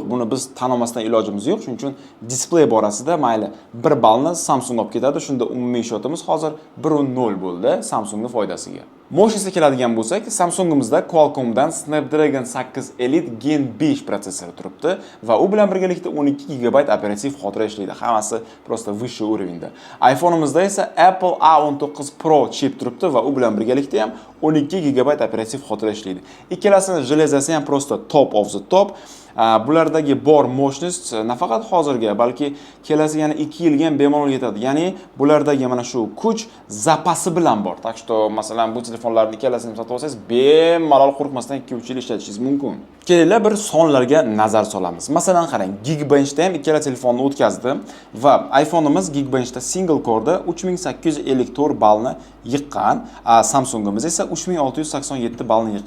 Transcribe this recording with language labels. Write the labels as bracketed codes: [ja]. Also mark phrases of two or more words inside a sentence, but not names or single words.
[uz] Buni biz tan olmasdan ilojimiz yo'q. Shuning uchun displey borasida mayli 1 ballni Samsung olib ketadi. Shunda umumiy shotimiz hozir 1.0 bo'ldi Samsungning foydasiga. Mo'shisiga keladigan bo'lsak, Samsungimizda Qualcommdan Snapdragon 8 Elite Gen 5 protsessori turibdi va u bilan birgalikda 12 GB operativ xotira ishlaydi. [ru] Hammasi просто выше уровеньda. [uz] iPhone'imizda esa Apple A19 Pro chip turibdi va u bilan birgalikda ham 12 GB operativ xotira ishlaydi. Ikkalasini железasi ham просто [en] top of the top. [uz] Bulardagi bor mощность nafaqat hozirga, balki kelasi yana 2 yilga ham bemalol yetadi. Ya'ni bulardagi mana shu kuch zapasi bilan bor. [ru] Так что, [uz] masalan, bu telefonlarni ikkalasini sotib olsangiz, bemalol qo'rqmasdan 2-3 yil ishlatishingiz mumkin. Kelinglar bir sonlarga nazar solamiz. Masalan, qarang, Geekbenchda ham ikkala telefonni o'tkazdi va iPhone'imiz Geekbenchda [en] single core'da [uz] 3854 ballni yiqqan, Samsungimiz esa 3687 ballni yiqqan.